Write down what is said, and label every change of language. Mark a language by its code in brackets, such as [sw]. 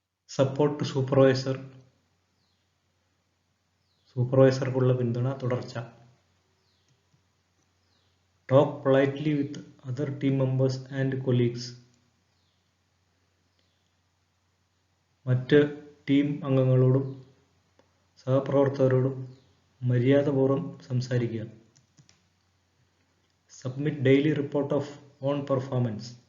[en] Support to supervisor. [ml] സൂപ്പർവൈസർക്കുള്ള പിന്തുണ, തുടർച്ച. [en] Talk politely with other team members and colleagues. [ml] മറ്റ് team അംഗങ്ങളോടും സഹപ്രവർത്തകരോടും മര്യാദപൂർവ്വം സംസാരിക്കുക. [en] Submit daily report of on performance.